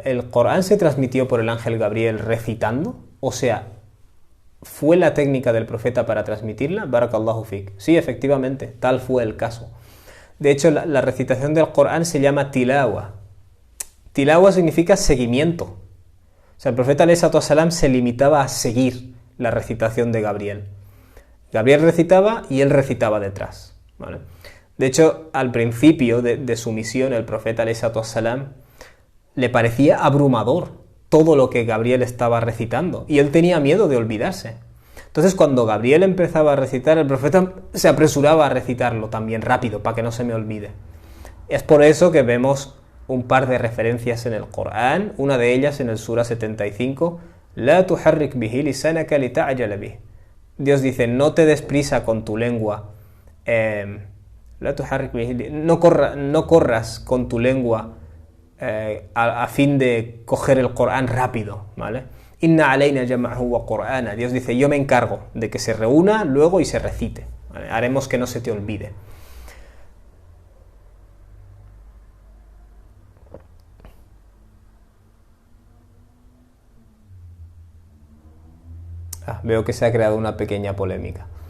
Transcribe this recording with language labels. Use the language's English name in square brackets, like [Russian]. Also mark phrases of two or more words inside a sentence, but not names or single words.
[Spanish] ¿El Corán se transmitió por el ángel Gabriel recitando? O sea, ¿fue la técnica del profeta para transmitirla? [Arabic] بارك الله فيك. [Spanish] Sí, efectivamente, tal fue el caso. De hecho, la recitación del Corán se llama tilawa. Tilawa significa seguimiento. O sea, el profeta [Arabic] عليه الصلاة والسلام [Spanish] se limitaba a seguir la recitación de Gabriel. Gabriel recitaba y él recitaba detrás, ¿vale? De hecho, al principio de su misión, el profeta [Arabic] عليه الصلاة والسلام [Spanish] le parecía abrumador todo lo que Gabriel estaba recitando, y él tenía miedo de olvidarse. Entonces, cuando Gabriel empezaba a recitar, el profeta se apresuraba a recitarlo también rápido, para que no se me olvide. Es por eso que vemos un par de referencias en el Corán, una de ellas en el Sura 75, [Arabic] لا تحرك به لسانك لتعجل به. [Spanish] Dios dice, no te des prisa con tu lengua, no corras con tu lengua a fin de coger el Corán rápido, ¿vale? [Arabic] إن علينا جمعه وقرآنه. [Spanish] Dios dice, yo me encargo de que se reúna luego y se recite, ¿vale? Haremos que no se te olvide. Veo que se ha creado una pequeña polémica.